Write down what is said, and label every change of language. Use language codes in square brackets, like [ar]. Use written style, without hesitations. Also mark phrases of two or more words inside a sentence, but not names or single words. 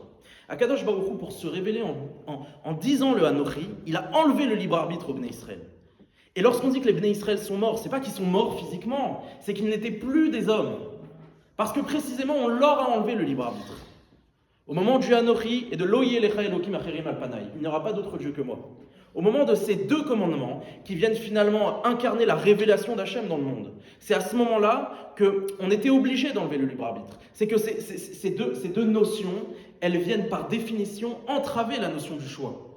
[fr] Akadosh Baruch Hu, pour se révéler en disant le Hanochi, il a enlevé le libre arbitre au Bnei Israël. Et lorsqu'on dit que les Bnei Israël sont morts, c'est pas qu'ils sont morts physiquement, c'est qu'ils n'étaient plus des hommes. Parce que précisément, on leur a enlevé le libre arbitre. Au moment du Hanochi et de [he] לא יהיה לך אלהים אחרים על פני, [fr] il n'y aura pas d'autre Dieu que moi. Au moment de ces deux commandements qui viennent finalement incarner la révélation d'Hachem dans le monde, c'est à ce moment-là qu'on était obligé d'enlever le libre arbitre. C'est que ces deux notions, elles viennent par définition entraver la notion du choix.